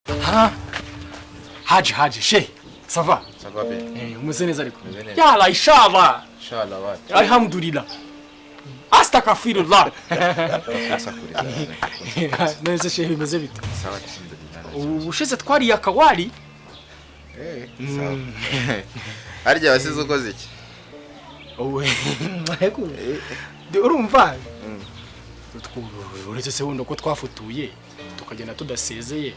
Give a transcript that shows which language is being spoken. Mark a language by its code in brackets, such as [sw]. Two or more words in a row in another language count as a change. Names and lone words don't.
[rw] Ah. Haji she. [fr] Ça va? Ça va bien. [rw] Umeze neza ariko. [ar] يلا إن شاء الله. Inshallah wa. الحمد لله. أستغفر الله. [rw] Neze she bimeze bite? [ar] Sawa alhamdulillah. [rw] Ubushize twariye akawari? Sawa. Harya wasize ukoze iki? Owe. Urumva? Uretse se wundo ko twafutuye tukagenda tudasezeye.